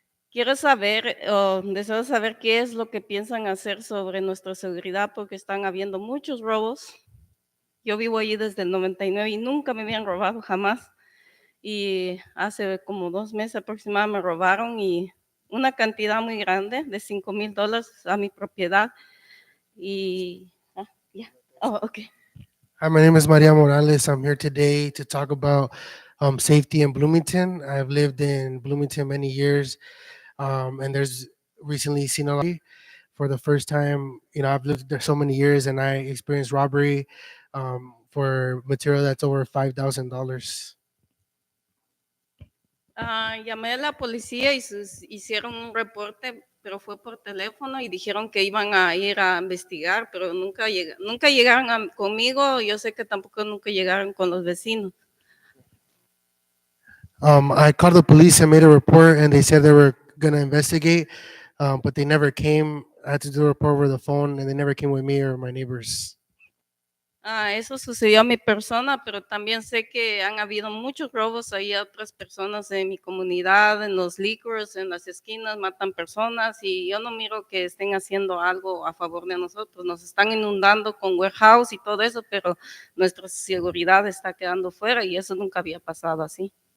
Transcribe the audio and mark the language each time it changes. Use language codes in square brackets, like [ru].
[es] Quiero saber, deseo saber qué es lo que piensan hacer sobre nuestra seguridad porque están habiendo muchos robos. Yo vivo allí desde el 99 y nunca me habían robado jamás. Y hace como 2 meses aproximadamente me robaron y una cantidad muy grande de $5,000 a mi propiedad. [en] Y, yeah. Oh, okay. Hi, my name is Maria Morales. I'm here today to talk about safety in Bloomington. I've lived in Bloomington many years, and there's recently seen a lot. For the first time, I've lived there so many years, and I experienced robbery for material that's over $5,000. [es] Llamé a la policía y hicieron un reporte, pero fue por teléfono y dijeron que iban a ir a investigar, pero nunca llegaron conmigo. Yo sé que tampoco nunca llegaron con los vecinos. [en] I called the police and made a report, and they said they were going to investigate, but they never came. I had to do a report over the phone, and they never came with me or my neighbors. [es] Eso sucedió a mi persona, pero también sé que han habido muchos robos ahí a otras personas en mi comunidad, en los liquors, en las esquinas, matan personas y yo no miro que estén haciendo algo a favor de nosotros. Nos están inundando con warehouse y todo eso, pero nuestra seguridad está quedando fuera y eso nunca había pasado así.